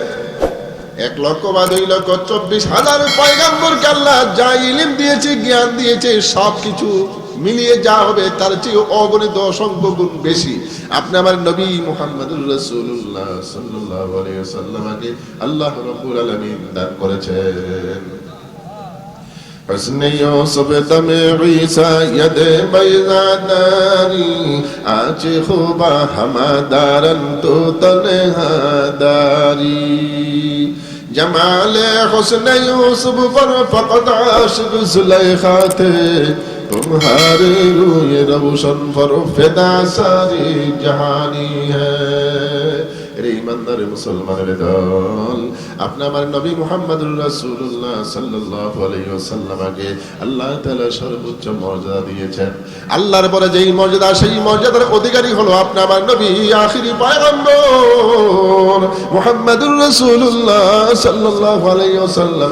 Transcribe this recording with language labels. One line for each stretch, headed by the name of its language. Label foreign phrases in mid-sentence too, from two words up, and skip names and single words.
Bangla: 1,02,24,000 পয়গম্বরকে আল্লাহ যা ইলম দিয়েছে, জ্ঞান দিয়েছে, সবকিছু মিলিয়ে যা হবে তার চেয়ে অগণিত অসংখ্য গুণ বেশি আপনি আমার নবী
Arabic: محمد رسول الله صلى الله عليه وسلم الله رب العالمين
Bangla: দান করেছেন।
Persian: حسن یوسف دم عیسیٰ ید بیزاداری آج خوبا ہمادارن تو تنہا داری
Urdu: جمال حسن یوسف پر فقط عاشق زلیخا تھے تمہارے روی روشن پر فدا ساری جہانی ہے
Bangla: ইমানদার মুসলমানের দল, আপনি আমার নবী
Arabic: محمد رسول الله صلى الله عليه وسلم
Bangla: আল্লাহ তাআলা সর্বোচ্চ মর্যাদা দিয়েছেন। আল্লাহর পরে যেই মর্যাদা, সেই মর্যাদার অধিকারী হলো আপনি আমার নবী, আখিরি পয়গম্বর
Arabic: محمد رسول الله صلى الله عليه وسلم.